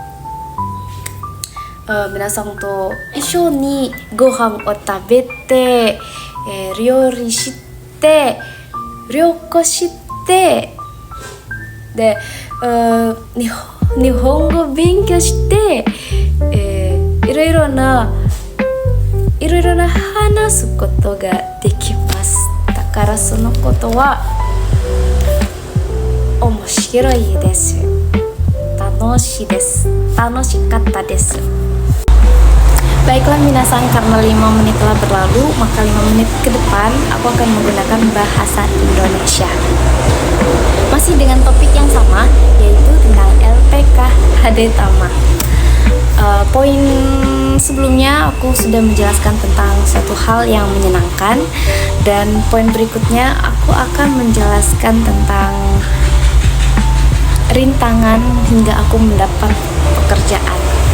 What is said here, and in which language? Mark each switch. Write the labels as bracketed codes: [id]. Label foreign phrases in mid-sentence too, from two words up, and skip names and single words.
[ja] 一緒にご飯を食べて、料理して旅行してで日日本語勉強して、いろいろな話すことができます。だからそのことは面白いです。楽しかったです。 [id] Baiklah minasang, karena 5 menit telah berlalu, maka 5 menit ke depan aku akan menggunakan bahasa Indonesia. Masih dengan topik yang sama, yaitu tentang LPK Hadetama. Poin sebelumnya aku sudah menjelaskan tentang satu hal yang menyenangkan, dan poin berikutnya aku akan menjelaskan tentang rintangan hingga aku mendapat pekerjaan.